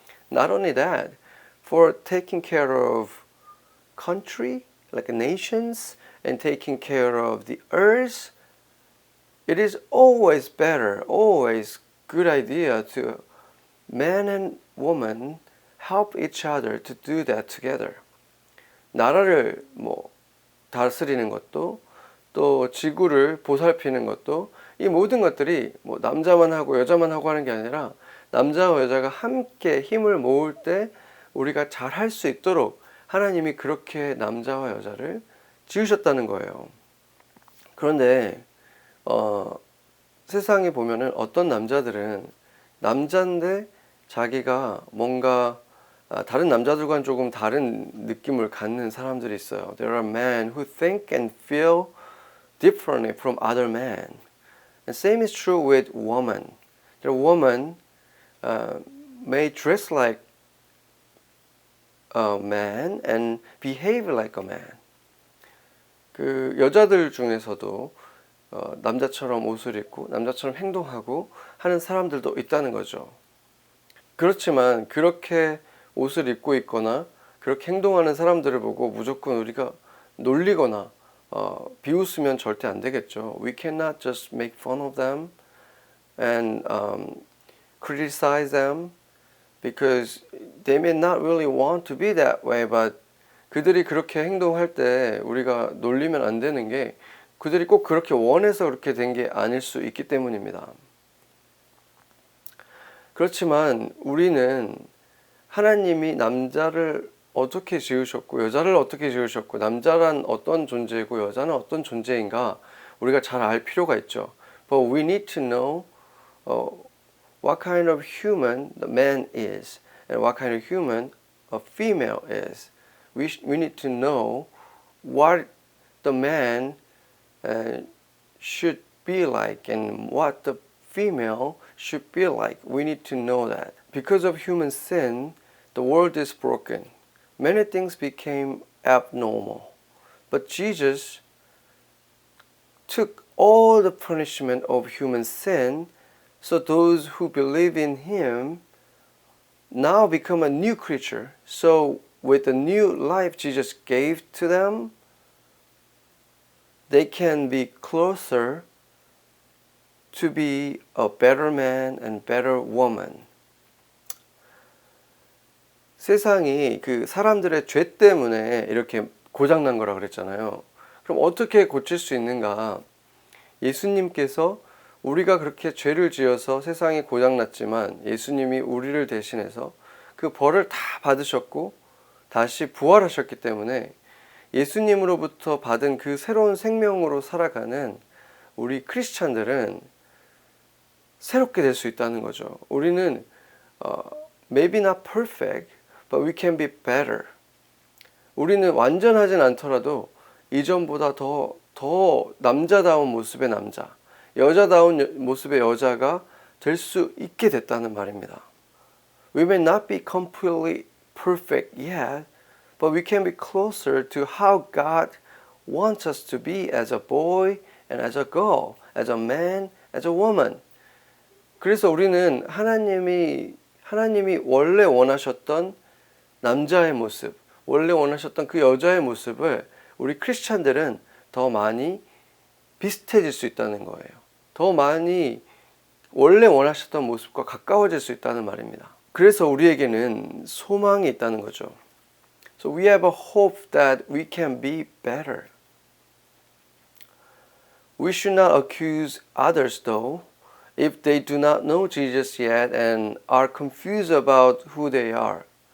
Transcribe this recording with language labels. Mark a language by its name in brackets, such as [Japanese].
[English] Not only that, for taking care of country, like nations, and taking care of the earth, it is always better, always good idea to man and woman help each other to do that together. [Korean] 나라를 다스리는 것도, 또 지구를 보살피는 것도, 이 모든 것들이 남자만 하고 여자만 하고 하는 게 아니라 남자와 여자가 함께 힘을 모을 때 우리가 잘 할 수 있도록 하나님이 그렇게 남자와 여자를 지으셨다는 거예요. 그런데 세상에 보면은 어떤 남자들은 남자인데 자기가 뭔가 다른 남자들과는 조금 다른 느낌을 갖는 사람들이 있어요. [English] There are men who think and feel differently from other men. And same is true with women. The woman may dress like a man and behave like a man. [Korean] 그 여자들 중에서도 남자처럼 옷을 입고 남자처럼 행동하고 하는 사람들도 있다는 거죠. 그렇지만 그렇게 옷을 입고 있거나 그렇게 행동하는 사람들을 보고 무조건 우리가 놀리거나 비웃으면 절대 안 되겠죠. [English] We cannot just make fun of them and criticize them because they may not really want to be that way, but 그들이 그렇게 행동할 때 우리가 놀리면 안 되는 게 그들이 꼭 그렇게 원해서 그렇게 된 게 아닐 수 있기 때문입니다. [Korean] 그렇지만 우리는 하나님이 남자를 어떻게 지으셨고 여자를 어떻게 지으셨고 남자란 어떤 존재이고 여자는 어떤 존재인가 우리가 잘 알 필요가 있죠. [English] But we need to know what kind of human the man is and what kind of human a female is. We need to know what the man should be like and what the female should be like. We need to know that. Because of human sin, the world is broken. Many things became abnormal. But Jesus took all the punishment of human sin, so those who believe in Him now become a new creature. So with the new life Jesus gave to them, they can be closer to be a better man and better woman. [Korean] 세상이 그 사람들의 죄 때문에 이렇게 고장난 거라 그랬잖아요. 그럼 어떻게 고칠 수 있는가? 예수님께서 우리가 그렇게 죄를 지어서 세상이 고장났지만 예수님이 우리를 대신해서 그 벌을 다 받으셨고 다시 부활하셨기 때문에 예수님으로부터 받은 그 새로운 생명으로 살아가는 우리 크리스찬들은 새롭게 될 수 있다는 거죠. [English] 우리는 maybe not perfect, but we can be better. [Korean] 우리는 완전하진 않더라도 이전보다 더 남자다운 모습의 남자, 여자다운 모습의 여자가 될 수 있게 됐다는 말입니다. [English] We may not be completely perfect yet, but we can be closer to how God wants us to be as a boy and as a girl, as a man, as a woman. [Korean] 그래서 우리는 하나님이 원래 원하셨던 남자의 모습, 원래 원하셨던 그 여자의 모습을 우리 크리스찬들은 더 많이 비슷해질 수 있다는 거예요. 더 많이 원래 원하셨던 모습과 가까워질 수 있다는 말입니다. 그래서 우리에게는 소망이 있다는 거죠. [English] So we have a hope that we can be better. We should not accuse others though, if they do not know Jesus yet and are confused about who they are.